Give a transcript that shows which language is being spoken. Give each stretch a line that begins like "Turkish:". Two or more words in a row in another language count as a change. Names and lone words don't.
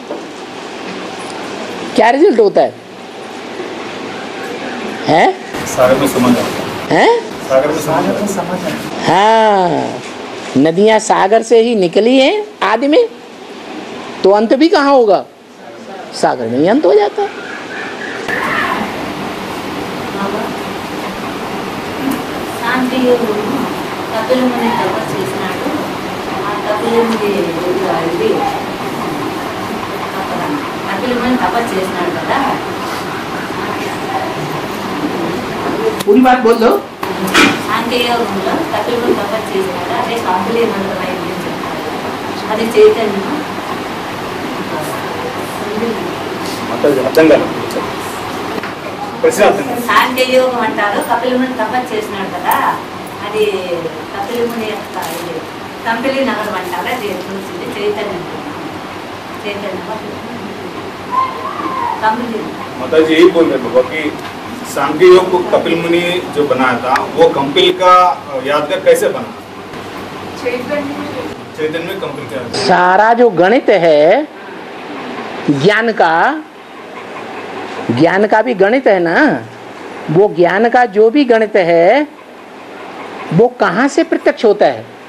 Hindi: क्या रिजल्ट होता है? हैं? सागर में समझ आता है, सागर में समझ आता। हाँ, नदियां सागर से ही निकली हैं आदि में, तो अंत भी कहाँ होगा? सागर में ही अंत हो जाता है।
Telugu: కపిల ముని తపస్సు చేసినాడు. ఆ కపిల ముని ఇది కపిల ముని తపస్సు చేసినాడు కదా.
Hindi: पूरी बात बोल दो।
Telugu: సాంఖ్యయోగంలో కపిల ముని తపస్సు చేసినాడు. అదే కంపిలీ మంత్రం అయింది చెప్తారు. అది చైతన్యం. అర్థం కాదు, ప్రశ్న అర్థం కాదు. సాంఖ్యయోగం అంటారు. కపిల ముని తపస్సు చేసినాడు కదా, అది కపిల ముని యొక్క ఇది కంపిలీ నగరం అంటారు. అది చూసింది చైతన్యం. చైతన్యం कंपिल।
Hindi: माता जी यही बोल रहे बाबा कि सांख्य योग को कपिल मुनि जो बनाया था वो कंपिल का यादगार कैसे बना? चैतन्य में कंपिल का सारा जो गणित है ज्ञान का भी गणित है ना, वो ज्ञान का जो भी गणित है वो कहाँ से प्रत्यक्ष होता है?